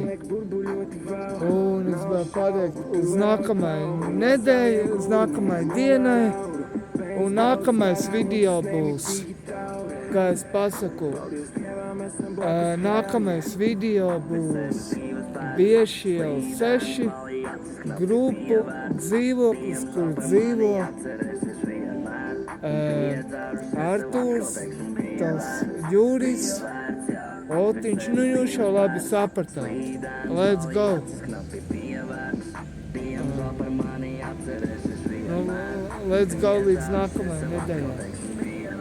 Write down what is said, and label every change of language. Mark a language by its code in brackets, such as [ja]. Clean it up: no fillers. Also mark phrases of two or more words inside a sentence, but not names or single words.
[lv] Un es vēl pateikt uz nākamajai nedēļai, uz nākamajai dienai, un nākamais video būs kā es pasaku, nākamais video būs Biešiela 6 grupu dzīvoklis, kur dzīvo Artūrs, tas Juris, Otiņš, nu jūs jau labi sapratāt. [en] Let's go! Let's go [lv] līdz nākamajai nedēļai.